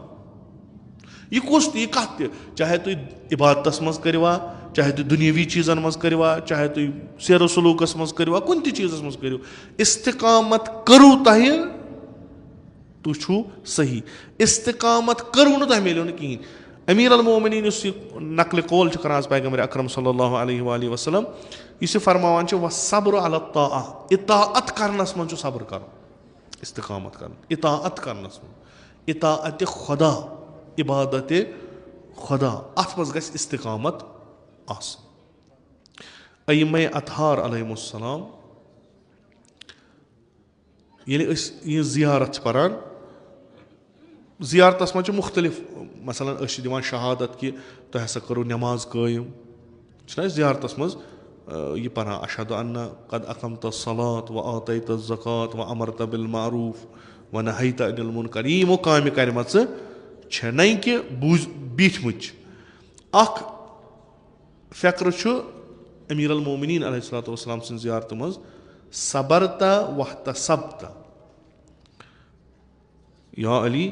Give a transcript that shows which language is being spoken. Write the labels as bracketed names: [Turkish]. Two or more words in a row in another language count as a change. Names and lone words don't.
[Kashmiri] یہِ کُس تہِ, یہِ کتھ تہِ, چاہے تُہۍ عبادتس منٛز کٔرِوا, چاہے تُہۍ دُنیٲوی چیٖزن منٛز کٔرِوا, چاہے تُہۍ سیرو سلوٗکس منٛز کٔرِوا, کُنہِ تہِ چیٖزس منٛز کٔرِو, استقامت کٔرٕو تۄہہِ تُہۍ چھُو صحیح. استقامت کٔرٕو نہٕ تۄہہِ میلیو نہٕ کِہینۍ. امیٖر المومنیٖن یُس یہِ نقلہِ قول چھُ کران پیغمبر اکرم [Arabic] صلی اللہ علیہ وآلہ وسلم, [Kashmiri] یُس یہِ فرماوان چھُ [Arabic] وَالصَّبْرُ عَلَى الطَّاعَةِ, [Kashmiri] اطاعت کرنس منٛز چھُ صبر کرُن. استقامت کرُن اطاعت کرنس منٛز, اطاعتِ خۄدا, عبادتِ خۄدا, اتھ منٛز گژھِ استقامت آسٕنۍ. ائمہ اطہار [Arabic] علیہم السلام [Kashmiri] ییٚلہِ أسۍ یہِ زِیارت چھِ پران, زِیارتس منٛز چھِ مُختٔلِف, مثلاً أسۍ چھِ دِوان شہادت کہِ تۄہہِ ہسا کٔرٕو نٮ۪ماز قٲیِم, چھُنہ أسۍ زِیارتس منٛز یہِ پران, [Arabic] اشہدُ انّا قد اقمت الصلاۃ وآتیت الزکات وامرت بالمعروف ونہیت عن المنکر. [Kashmiri] یِمو کامہِ کرِمژٕ چھےٚ, نَے کہِ بیٖٹھمٕتۍ چھِ. اکھ فقرٕ چھُ امیٖر المومنیٖن [Arabic] علیہ الصلوۃ والسلام [Kashmiri] سٕنٛزِ زِیارتہِ منٛز, [Arabic] صبرتا واحتسبتا, یا علی